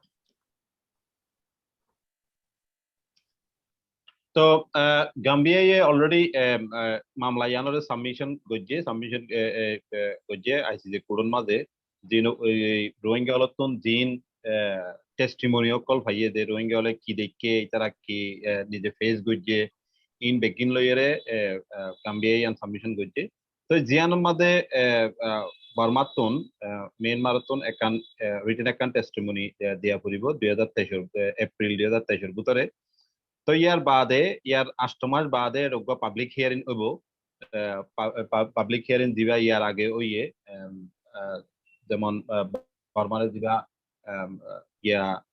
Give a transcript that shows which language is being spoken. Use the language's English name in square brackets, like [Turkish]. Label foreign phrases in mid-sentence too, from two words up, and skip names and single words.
[Rohingya] So Gambia already mamla yanore submission gojje ICC kurun made dino Rohingya lotun din [English] testimonial call [Rohingya] bhaye de Rohingya ole ki dekke itara ki nije face gojje in begin loyere Gambia yan submission gojje তো জিয়ানোর মধ্যে বর্মাতন মিয়ানমারতন একান রিটেন একান টেস্টিমনি দিয়া পড়িব 2023 এপ্রিল 2023 ভিতরে তো ইয়ার বাদে ইয়ার 8 মাস বাদে রোগ [English] public hearing [Rohingya] হইব [English] public hearing [Rohingya] দিবা ইয়ার আগে ওইয়ে যেমন বর্মারে দিবা ইয়া